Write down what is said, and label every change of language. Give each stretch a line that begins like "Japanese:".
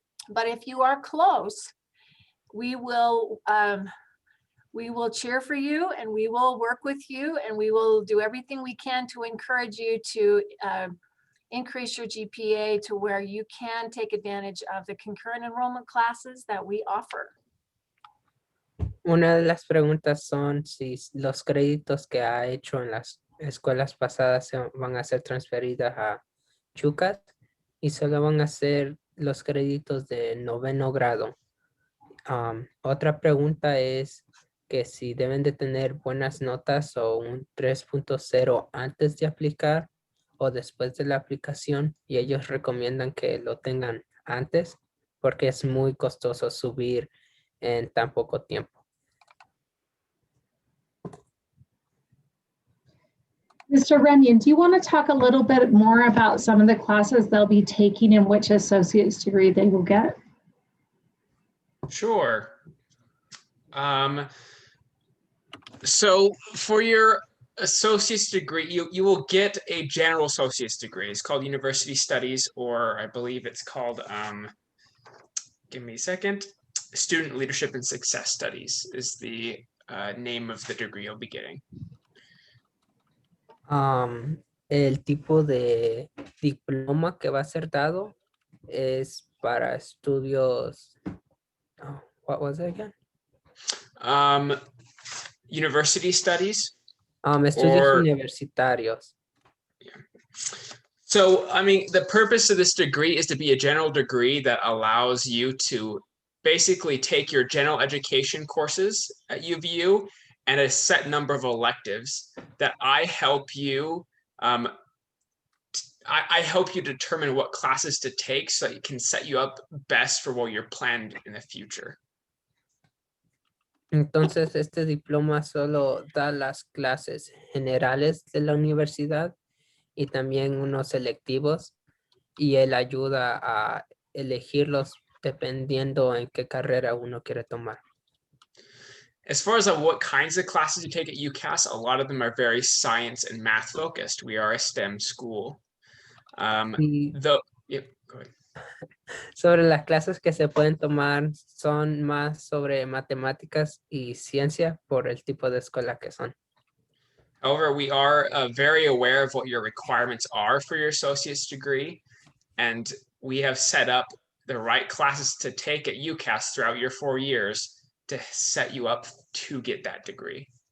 English: But if you are close, we will cheer for you, and we will work with you, and we will do everything we can to encourage you to increase your GPA to where you can take advantage of the concurrent enrollment classes that we offer.
Spanish: Una de las preguntas son si los créditos que ha hecho en las escuelas pasadas van a ser transferidas a Ucas y solo van a ser los créditos de 9º grado. Otra pregunta es que si deben de tener buenas notas o un 3.0 antes de aplicar o después de la aplicación, y ellos recomiendan que lo tengan antes porque es muy costoso subir en tan poco tiempo.
English: Mr. Runyon, do you want to talk a little bit more about some of the classes they'll be taking and which associate's degree they will get? Sure. So for your associate's degree, you will get a general associate's degree. It's called University Studies, or I believe it's called, give me a second, Student Leadership and Success Studies is the name of the degree you'll be getting.
Spanish: El tipo de diploma que va a ser dado es para estudios.
English: Oh, what was it again? University studies.
Spanish: Estudios universitarios.
English: Yeah. So, I mean, the purpose of this degree is to be a general degree that allows you to basically take your general education courses at UVU and a set number of electives that I help you I help you determine what classes to take so that it can set you up best for what you're planned in the future.
Spanish: Entonces, este diploma solo da las clases generales de la universidad y también unos selectivos, y él ayuda a elegirlos dependiendo en qué carrera uno quiere tomar.
English: As far as what kinds of classes you take at UCAS, a lot of them are very science and math focused. We are a STEM school. Go ahead.
Spanish: Sobre las clases que se pueden tomar, son más sobre matemáticas y ciencia por el tipo de escuela que son.
English: However, we are very aware of what your requirements are for your associate's degree, and we have set up the right classes to take at UCAS throughout your 4 years to set you up to get that degree.